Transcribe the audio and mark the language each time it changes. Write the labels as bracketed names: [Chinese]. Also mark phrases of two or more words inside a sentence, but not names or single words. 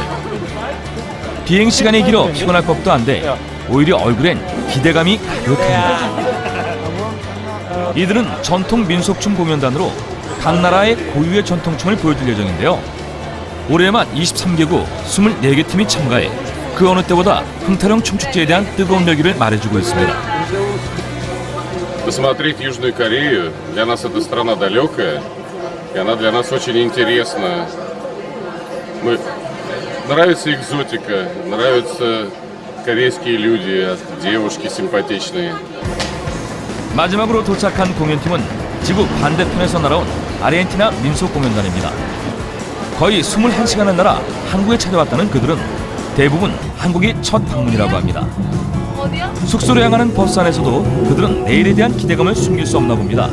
[Korean] 비행시간이 길어 피곤할 법도 한데 오히려 얼굴엔 기대감이 가득합니다. 이들은 전통 민속춤 공연단으로 각 나라의 고유의 전통춤을 보여줄 예정인데요. 올해만 23개국 24개 팀이 참가해 그 어느 때보다 흥태령 춤축제에 대한 뜨거운 열기를 말해주고 있습니다. [Russian] Посмотреть Южную Корею, для нас это страна далекая, и она для нас очень интересна. Нравится экзотика, нравятся корейские люди, девушки симпатичные. [Korean] 마지막으로 도착한 공연팀은 지구 반대편에서 날아온 아르헨티나 민속공연단입니다. 거의 21시간을 날아 한국에 찾아왔다는 그들은 대부분 한국이 첫 방문이라고 합니다. 숙소로 향하는 버스 안에서도 그들은 내일에 대한 기대감을 숨길 수 없나 봅니다.